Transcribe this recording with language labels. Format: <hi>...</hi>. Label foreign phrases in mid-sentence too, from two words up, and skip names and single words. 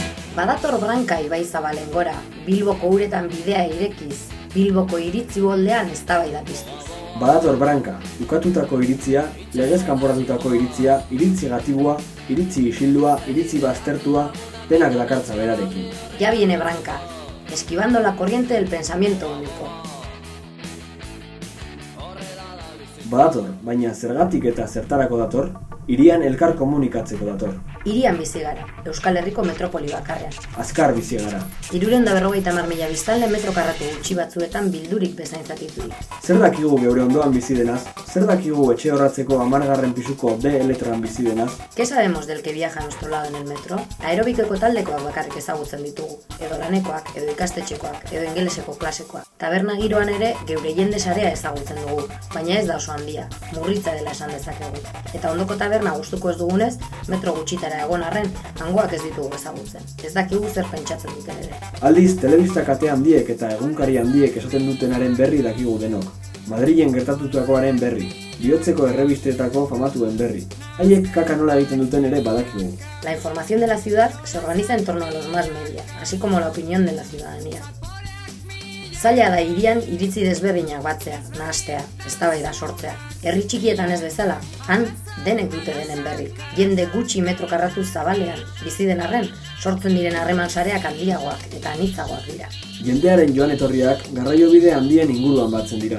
<eu>Badator Branka ibaizabalen gora, Bilboko uretan bidea irekiz, Bilboko iritzi boldean eztabaida piztuz. Badator Branka, ukatutako iritzia, legez kanporatutako iritzia, iritzi gatibua, iritzi isildua, iritzi baztertua, denak dakartza berarekin.</eu> <es>Ya viene Branka, esquivando la corriente del pensamiento único.</es> <eu>Badator, baina zergatik eta zertarako dator, hirian elkar komunikatzeko dator. Hirian bizi gara, Euskal Herriko metropoli bakarrean. Azkar bizi gara. 350.000 biztanle metro karratu gutxi batzuetan bildurik bezaintzatiturik. Zer dakigu geure ondoan bizi denaz? Zer dakigu etxe horratzeko 10. pisuko D letran bizi denaz?</eu> <es>¿Qué sabemos del que viaja a nuestro lado en el metro?</es> <eu>Aerobikeko taldekoak bakarrik ezagutzen ditugu, edo lanekoak, edo ikastetxekoak, edo ingeleseko klasekoak. Taberna giroan ere geure jende sarea ezagutzen dugu, baina ez da oso handia, murritza dela esan dezakegu. Eta ondoko taberna gustuko ez dugunez, metro gutxitara egon arren, hangoak ez ditugu ezagutzen. Ez dakigu zer pentsatzen duten ere. Aldiz, telebista kate handiek eta egunkari handiek esaten dutenaren berri dakigu denok. Madrilen gertatutakoaren berri, bihotzeko errebistetako famatuen berri. Haiek kaka nola egiten duten ere badakigu.</eu> <es>La información de la ciudad se organiza en torno a los más media, así como la opinión de la ciudadanía.</es> <eu>Zaila da hirian iritzi desberdinak batzea, nahastea, eztabaida sortzea. Herri txikietan ez bezala, han denek dute denen berri. Jende gutxi metro karratu zabalean, bizi den arren, sortzen diren harreman sareak handiagoak eta anitzagoak dira. Jendearen joan etorriak garraiobide handien inguruan batzen dira.</eu>